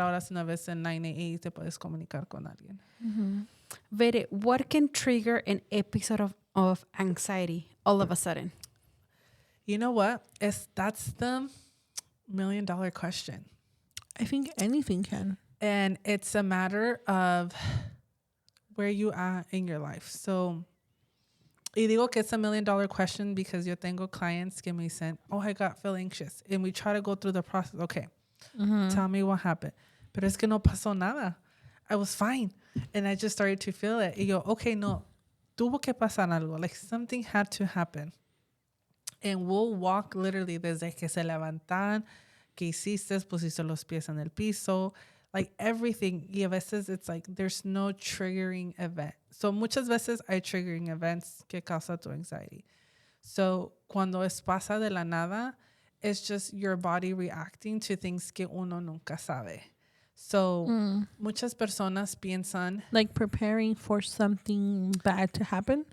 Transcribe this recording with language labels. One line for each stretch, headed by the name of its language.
Spanish: Ahora es una vez en 988 te puedes comunicar con alguien.
English: Vere, what can trigger an episode of anxiety all of a sudden? You know what? That's the $1 million question. I think anything can. And it's a matter of where you are in your life. So,
Spanish: y digo que
English: it's a $1 million question because
Spanish: yo tengo clients que me dicen,
English: oh, I feel anxious. And we try to go through the process. Okay, tell me what happened.
Spanish: Pero es que no pasó nada.
English: I was fine. And I just started to feel it.
Spanish: Y yo, okay, no, tuvo que pasar algo.
English: Like something had to happen. And we'll walk literally
Spanish: desde que se levantan, que hiciste, pusiste los pies en el piso,
English: like everything.
Spanish: Y a veces
English: it's like there's no triggering event.
Spanish: So muchas veces hay triggering events que causa tu anxiety. So cuando pasa de la nada,
English: it's just your body reacting to things
Spanish: que uno nunca sabe. So muchas personas piensan,
English: Like preparing for something bad to happen.